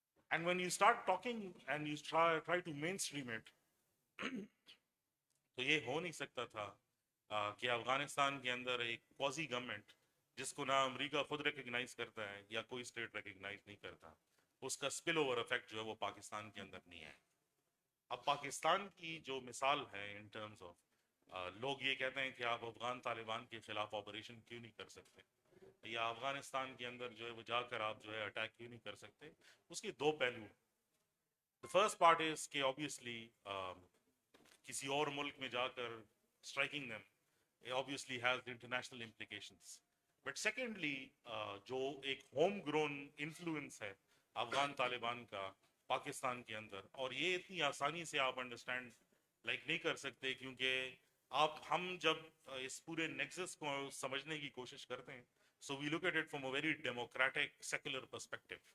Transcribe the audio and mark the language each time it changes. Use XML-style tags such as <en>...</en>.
<en>And when you start talking and you try to mainstream it</en> <ur>تو یہ ہو نہیں سکتا تھا کہ افغانستان کے اندر ایک کوازی گورنمنٹ جس کو نہ امریکہ خود ریکگنائز کرتا ہے یا کوئی اسٹیٹ ریکگنائز نہیں کرتا، اس کا اسپل اوور افیکٹ جو ہے وہ پاکستان کے اندر نہیں ہے. اب پاکستان کی جو مثال ہے ان ٹرمز آف لوگ یہ کہتے ہیں کہ آپ افغان طالبان کے خلاف آپریشن کیوں نہیں کر سکتے یا افغانستان کے اندر جو ہے وہ جا کر آپ جو ہے اٹیک کیوں نہیں کر سکتے. اس کے دو پہلو ہیں.</ur> <en>The first part is کہ obviously</en> <ur>کسی اور ملک میں جا کر</ur> <en>striking them obviously has international implications.</en> <ur>But secondly جو ایک ہوم گرون انفلوئنس ہے افغان طالبان کا پاکستان کے اندر، اور یہ اتنی آسانی سے آپ انڈرسٹینڈ نہیں کر سکتے کیونکہ ہم جب اس پورے نیکسس کو سمجھنے کی کوشش کرتے ہیں</ur> <en>So we look at it from a very democratic secular perspective.</en>